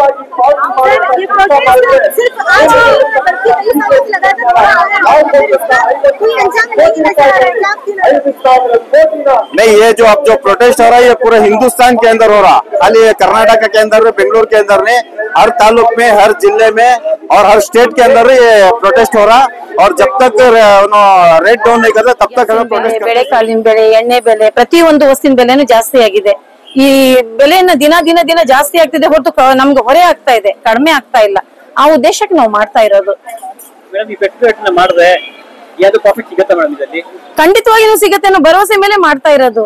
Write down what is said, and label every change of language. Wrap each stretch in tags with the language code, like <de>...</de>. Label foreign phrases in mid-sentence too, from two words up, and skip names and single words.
<hi>नहीं, ये जो अब जो प्रोटेस्ट हो रहा है ये पूरे हिंदुस्तान के अंदर हो रहा, खाली कर्नाटक के अंदर बेंगलुरु के अंदर नहीं, हर तालुक में हर जिले में और हर स्टेट के अंदर ये प्रोटेस्ट हो रहा। और जब तक</hi> <en>rate down</en> <hi>नहीं करते तब तक हमें प्रोटेस्ट</hi> <kn>ಬೆಳೆ ಕಾಳಿನ ಬೆಲೆ ಎಣ್ಣೆ ಬೆಲೆ ಪ್ರತಿಯೊಂದು ವಸ್ತುವಿನ ಬೆಲೆನೂ ಜಾಸ್ತಿ ಆಗಿದೆ। ಈ ಬೆಲೆಯನ್ನ ದಿನ ಜಾಸ್ತಿ ಆಗ್ತಿದೆ ಹೊರತು ನಮ್ಗೆ ಹೊರೆ ಆಗ್ತಾ ಇದೆ, ಕಡಿಮೆ ಆಗ್ತಾ ಇಲ್ಲ। ಆ ಉದ್ದೇಶಕ್ಕೆ ನಾವು ಮಾಡ್ತಾ ಇರೋದು। ಖಂಡಿತವಾಗಿಯೂ ಸಿಗತ್ತೆ ಅನ್ನೋ ಭರವಸೆ ಮೇಲೆ ಮಾಡ್ತಾ ಇರೋದು।</kn>